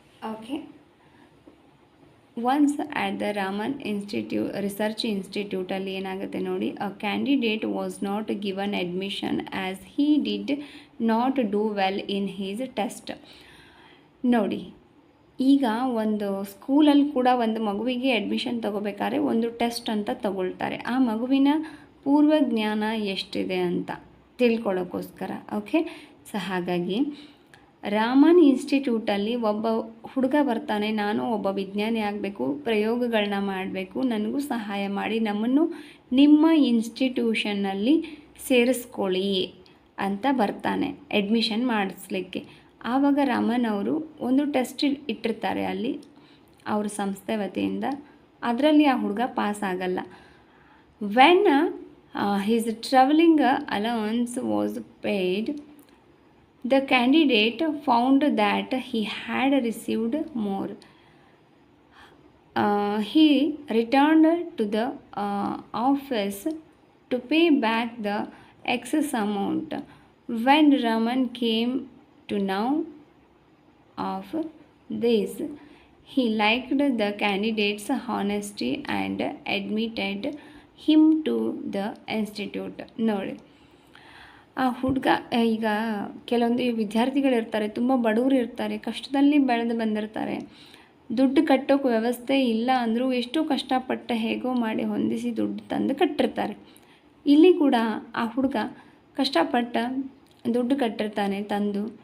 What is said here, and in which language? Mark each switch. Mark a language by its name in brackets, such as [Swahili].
[English] Okay, once at the Raman Research Institute [Kannada] ಅಲ್ಲಿ ಏನಾಗುತ್ತೆ ನೋಡಿ, [English] a candidate was not given admission as he did not do well in his test. [Kannada] ನೋಡಿ, ಈಗ ಒಂದು ಸ್ಕೂಲಲ್ಲಿ ಕೂಡ ಒಂದು ಮಗುವಿಗೆ ಅಡ್ಮಿಷನ್ ತಗೋಬೇಕಾದ್ರೆ ಒಂದು ಟೆಸ್ಟ್ ಅಂತ ತಗೊಳ್ತಾರೆ, ಆ ಮಗುವಿನ ಪೂರ್ವ ಜ್ಞಾನ ಎಷ್ಟಿದೆ ಅಂತ ತಿಳ್ಕೊಳ್ಳೋಕ್ಕೋಸ್ಕರ. ಓಕೆ, ಸೊ ಹಾಗಾಗಿ ರಾಮನ್ ಇನ್ಸ್ಟಿಟ್ಯೂಟಲ್ಲಿ ಒಬ್ಬ ಹುಡುಗ ಬರ್ತಾನೆ, ನಾನು ಒಬ್ಬ ವಿಜ್ಞಾನಿ ಆಗಬೇಕು, ಪ್ರಯೋಗಗಳನ್ನ ಮಾಡಬೇಕು, ನನಗೂ ಸಹಾಯ ಮಾಡಿ, ನಮ್ಮನ್ನು ನಿಮ್ಮ ಇನ್ಸ್ಟಿಟ್ಯೂಷನ್ನಲ್ಲಿ ಸೇರಿಸ್ಕೊಳ್ಳಿ ಅಂತ ಬರ್ತಾನೆ ಅಡ್ಮಿಷನ್ ಮಾಡಿಸ್ಲಿಕ್ಕೆ. ಆವಾಗ ರಾಮನ್ ಅವರು ಒಂದು ಟೆಸ್ಟ್ ಇಟ್ಟಿರ್ತಾರೆ ಅಲ್ಲಿ ಅವ್ರ ಸಂಸ್ಥೆ ವತಿಯಿಂದ. ಅದರಲ್ಲಿ ಆ ಹುಡುಗ ಪಾಸ್ ಆಗಲ್ಲ. [English] When his travelling allowance was paid, the candidate found that he had received more. He returned to the office to pay back the excess amount. When Raman came to know of this, he liked the candidate's honesty and admitted him to the institute. [Kannada] ನೋಡಿ, ಆ ಹುಡುಗ, ಈಗ ಕೆಲವೊಂದು ವಿದ್ಯಾರ್ಥಿಗಳಿರ್ತಾರೆ, ತುಂಬ ಬಡವರು ಇರ್ತಾರೆ, ಕಷ್ಟದಲ್ಲಿ ಬೆಳೆದು ಬಂದಿರ್ತಾರೆ, ದುಡ್ಡು ಕಟ್ಟೋಕೆ ವ್ಯವಸ್ಥೆ ಇಲ್ಲ ಅಂದರೂ ಎಷ್ಟೋ ಕಷ್ಟಪಟ್ಟು ಹೇಗೋ ಮಾಡಿ ಹೊಂದಿಸಿ ದುಡ್ಡು ತಂದು ಕಟ್ಟಿರ್ತಾರೆ. ಇಲ್ಲಿ ಕೂಡ ಆ ಹುಡುಗ ಕಷ್ಟಪಟ್ಟು ದುಡ್ಡು ಕಟ್ಟಿರ್ತಾನೆ ತಂದು.